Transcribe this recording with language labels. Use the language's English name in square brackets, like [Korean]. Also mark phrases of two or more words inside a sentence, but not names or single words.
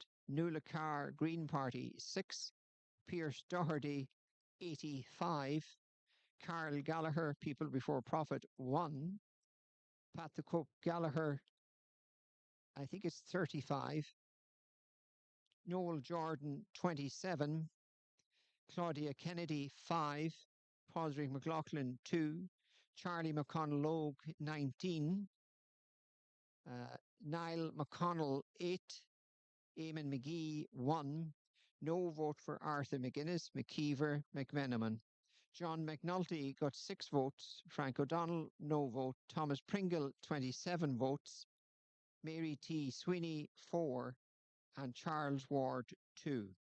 [English] Nuala Carr Green Party, 6. Pierce Doherty, 85. Carl Gallagher People Before Profit, 1. Pat the Cook Gallagher, I think it's 35. Noel Jordan, 27. Claudia Kennedy, 5. Padraig McLaughlin, 2. Charlie McConnell Logue, 19. Niall McConnell, 8. Eamon McGee, 1. No vote for Arthur McGuinness, McKeever, McMenamin. John McNulty got 6 votes. Frank O'Donnell, no vote. Thomas Pringle, 27 votes. Mary T. Sweeney, 4. And Charles Ward, 2.